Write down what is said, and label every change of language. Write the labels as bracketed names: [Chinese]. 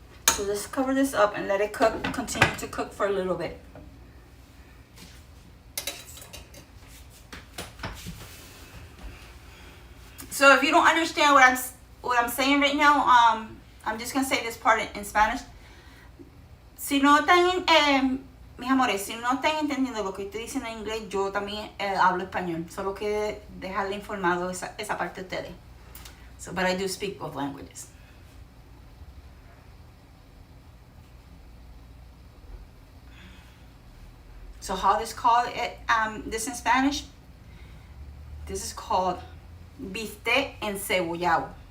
[English] So let's cover this up and let it cook, continue to cook for a little bit. So if you don't understand what I'm saying right now, I'm just gonna say this part in Spanish. [Spanish] Si no están, mis amores, si no están entendiendo lo que estoy diciendo en inglés, yo también hablo español. Solo que dejarle informado esa parte de ustedes. [English] So, but I do speak both languages. So how this called this in Spanish? This is called bistec encebollado.